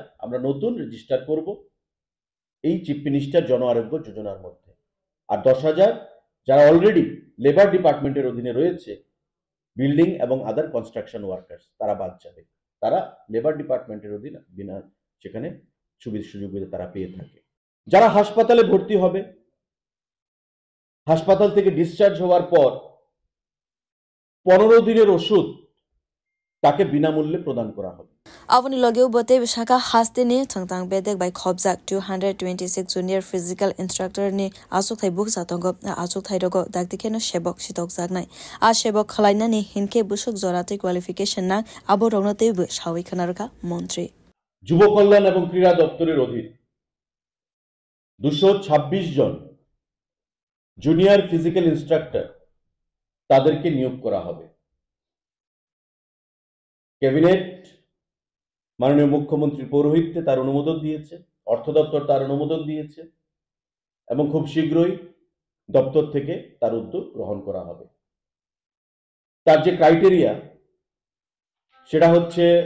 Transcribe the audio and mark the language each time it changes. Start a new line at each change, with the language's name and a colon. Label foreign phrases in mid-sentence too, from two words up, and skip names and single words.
Bangla: আমরা নতুন রেজিস্টার করব এই চিফ মিনিস্টার জন আরোগ্য যোজনার মধ্যে আর 10,000 যারা
English: already labour department's
Bangla: অধীনে রয়েছে বিল্ডিং এবং
English: other construction workers
Bangla: তারা বাদ যাবে তারা
English: labour department's
Bangla: অধীনে বিনা সেখানে সুবিধা তারা পেয়ে থাকে যারা হাসপাতালে ভর্তি হবে হাসপাতাল থেকে ডিসচার্জ হওয়ার পর 15 দিনের ওষুধ তাকে বিনামূল্যে প্রদান করা হবে
Kok Borok: Avoni logeu bote bishaka hastini thangtang bedek by khobjak 226
English: junior physical instructor
Kok Borok: ni asuk thai buk satongo asuk thai rogo dakdikeno shebok sitok jagnai a shebok khalaina ni hinke busuk jorate qualification na abo rognote bu shawi khanarka মন্ত্রী
Bangla: যুব কল্যাণ এবং ক্রীড়া দপ্তরের অধীন 226 জন
English: junior physical instructor
Bangla: তাদেরকে নিয়োগ করা হবে ক্যাবিনেট মাননীয় মুখ্যমন্ত্রীর পৌরোহিত্যে তার অনুমোদন দিয়েছে অর্থ দপ্তর তার অনুমোদন দিয়েছে এবং খুব শীঘ্রই দপ্তর থেকে তার উদ্যোগ গ্রহণ করা হবে তার যে ক্রাইটেরিয়া সেটা হচ্ছে